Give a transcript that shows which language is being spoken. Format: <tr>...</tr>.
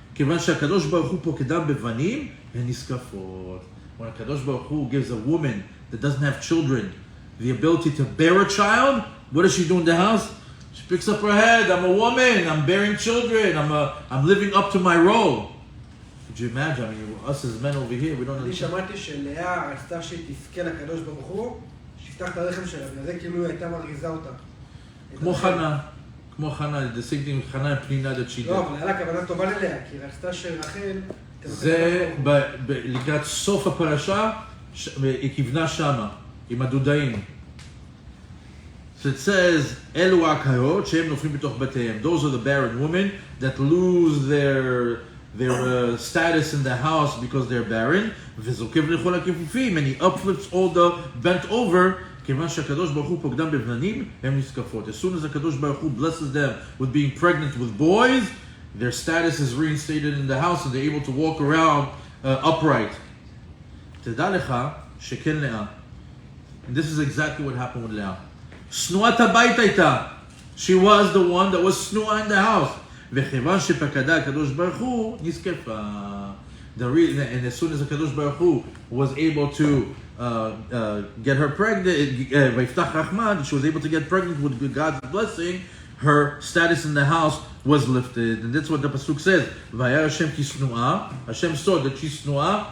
<he>Kivan she'akadosh baruch hu pokedam bevanim v'niskafot.</he> <en>When Kadosh Baruch Hu gives a woman that doesn't have children the ability to bear a child, what does she do in the house? She picks up her head. I'm a woman. I'm bearing children. I'm living up to my role. Could you imagine? I mean, us as men over here, we don't</en> <he>אני</he> <en>understand.</en> <he>שמעתי שלאה רצתה שתזכה לקדוש ברוך הוא, שיפתח את הרחם שלה, בגלל זה כאילו היא הייתה מרגיזה אותה.</he> <en>כמו חנה, the same thing with חנה פנינה that she did.</en> <he>לא, אבל היה לה כוונה טובה ללאה, כי היא רצתה שרחל... זה לקראת סוף הפרשה, היא כיוונה שמה, עם הדודאים.</he> <en>So it says,</en> <he>אלו העקרות שהם נופלים בתוך בתיהם.</he> <en>Those are the barren women that lose their status in the house because they're barren.</en> <he>וזוקף לכל הכיפופים,</he> <en>and he uplifts all the bent over,</en> <he>כיוון שהקדוש ברוך הוא פוקדם בבננים, הם נזקפות.</he> <en>As soon as הקדוש ברוך הוא blesses them with being pregnant with boys, their status is reinstated in the house and they're able to walk around upright.</en> <he>תדע לך שכן לאה.</he> <en>And this is exactly what happened with Leah.</en> <he>שנואת הבית הייתה.</he> <en>She was the one that was snua in the house.</en> <he>וכיוון שפקדה הקדוש ברוך הוא, נזקפה.</he> <en>And as soon as הקדוש ברוך הוא was able to get her pregnant,</en> <he>ויפתח רחמן,</he> <en>she was able to get pregnant with God's blessing, her status in the house was lifted. And that's what the pasuk says.</en> <he>Vayar Hashem ki snua.</he> <en>Hashem saw that she's snua.</en>